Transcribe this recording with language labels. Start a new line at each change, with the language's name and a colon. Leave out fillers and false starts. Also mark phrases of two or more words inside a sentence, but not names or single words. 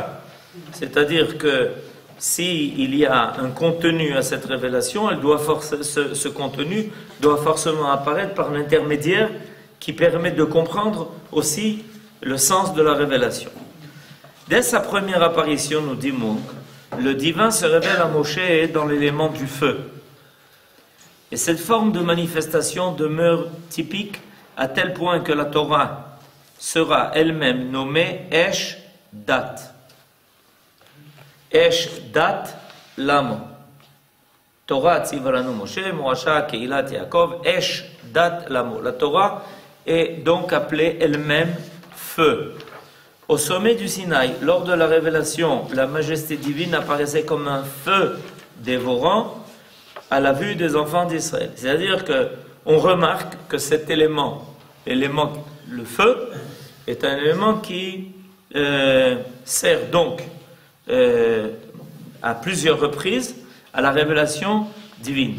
French: C'est-à-dire que s'il y a un contenu à cette révélation, ce contenu doit forcément apparaître par l'intermédiaire qui permet de comprendre aussi le sens de la révélation. Dès sa première apparition, nous dit Munk, le divin se révèle à Moshe dans l'élément du feu. Et cette forme de manifestation demeure typique à tel point que la Torah sera elle-même nommée
Hebrew: אש דת. אש דת למו. תורה צוה לנו משה מורשה קהלת יעקב אש דת למו.
French: La Torah est donc appelée elle-même feu. Au sommet du Sinaï, lors de la révélation, la majesté divine apparaissait comme un feu dévorant à la vue des enfants d'Israël. C'est-à-dire qu'on remarque que cet élément, le feu, est un élément qui sert donc à plusieurs reprises à la révélation divine.